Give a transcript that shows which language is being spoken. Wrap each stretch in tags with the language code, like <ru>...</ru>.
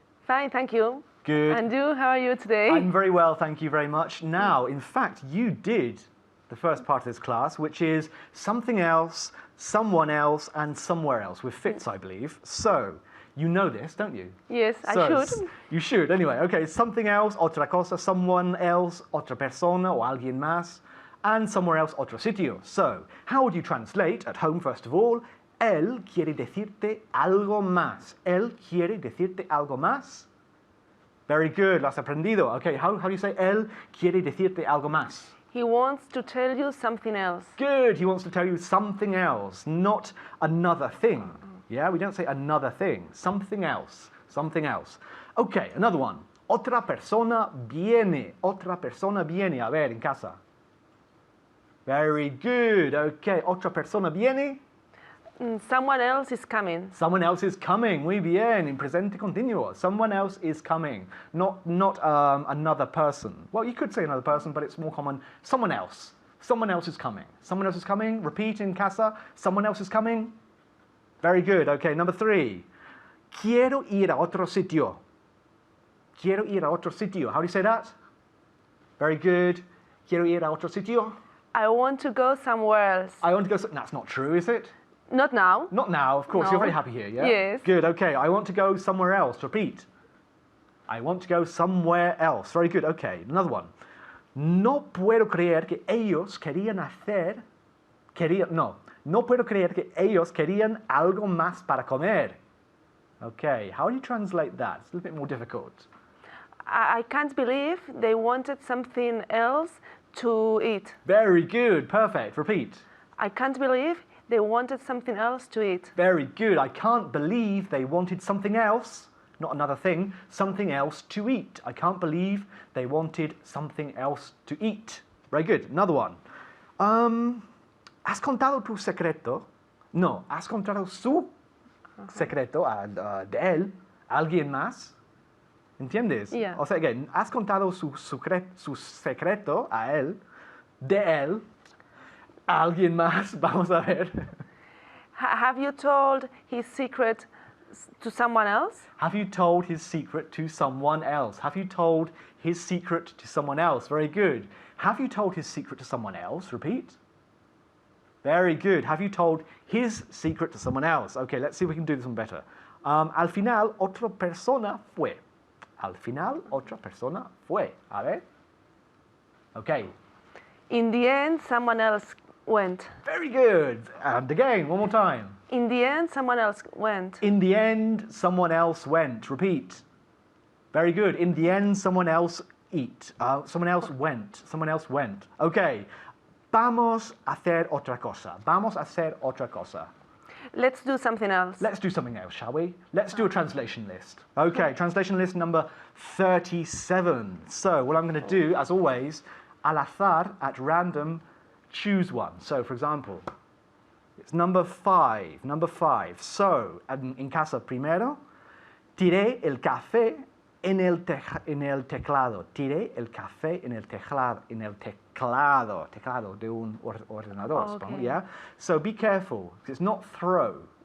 <en>Fine, thank you. Good. And you, how are you today? I'm very well, thank you very much. Now, in fact, you did the first part of this class, which is something else, someone else, and somewhere else, with fits, I believe. So, you know this, don't you? Yes, I should. You should, anyway.</en> <es>Okay,</es> <en>something else,</en> <es>otra cosa,</es> <en>someone else,</en> <es>otra persona, o alguien más,</es> <en>and somewhere else,</en> <es>otro sitio.</es> <en>So, how would you translate, at home first of all,</en> <es>él quiere decirte algo más. Él quiere decirte algo más.</es> <en>Very good,</en> <es>lo has aprendido.</es> <en>Okay, how do you say</en> <es>él quiere decirte algo más?</es> <en>He wants to tell you something else. Good, he wants to tell you something else, not another thing. Yeah, we don't say another thing, something else, something else. Okay, another one.</en> <es>Otra persona viene. Otra persona viene. A ver, en casa.</es> <en>Very good. Okay,</en> <es>otra persona viene.</es> <en>Someone else is coming. Someone else is coming.</en> <es>Muy bien.</es> <en>In presente continuo. Someone else is coming. Not another person. Well, you could say another person, but it's more common. Someone else. Someone else is coming. Someone else is coming. Repeat in casa. Someone else is coming. Very good. Okay, number 3.</en> <es>Quiero ir a otro sitio. Quiero ir a otro sitio.</es> <en>How do you say that? Very good.</en> <es>Quiero ir a otro sitio.</es> <en>I want to go somewhere else. I want to go... That's not true, is it? Not now. Not now, of course. No. You're very happy here, yeah? Yes. Good, okay. I want to go somewhere else. Repeat. I want to go somewhere else. Very good, okay. Another one.</en> <es>No puedo creer que ellos querían hacer. No puedo creer que ellos querían algo más para comer.</es> <en>Okay, how do you translate that? It's a little bit more difficult. I can't believe they wanted something else to eat. Very good, perfect. Repeat. I can't believe they wanted something else to eat. Very good. I can't believe they wanted something else, not another thing, something else to eat. I can't believe they wanted something else to eat. Very good. Another one.</en> <es>¿Has contado tu secreto? No, ¿has contado su secreto de él a alguien más? ¿Entiendes?</es> <en>Yeah.</en> <es>O sea,</es> <en>again,</en> <es>¿has contado su secreto a él, de él, a alguien más? Vamos a ver.</es> <en>Have you told his secret to someone else? Have you told his secret to someone else? Have you told his secret to someone else? Very good. Have you told his secret to someone else? Repeat. Very good. Have you told his secret to someone else? Okay, let's see if we can do this one better.</en> <es>Al final, otra persona fue. Al final, otra persona fue. A ver. Okay.</es> <en>In the end, someone else went. Very good. And again, one more time. In the end, someone else went. In the end, someone else went. Repeat. Very good. In the end, someone else someone else went. Someone else went. Okay.</en> <es>Vamos a hacer otra cosa. Vamos a hacer otra cosa.</es> <en>Let's do something else. Let's do something else, shall we? Let's do a translation list. Okay, translation list number 37. So what I'm going to do, as always, al azar, at random, choose one. So, for example, it's number 5. Number 5.</en> <es>So, in casa primero, tiré el café en el teclado. Tiré el café en el teclado. Teclado de un ordenador.</es> <en>Oh, okay. Yeah? So be careful, because it's not throw.</en>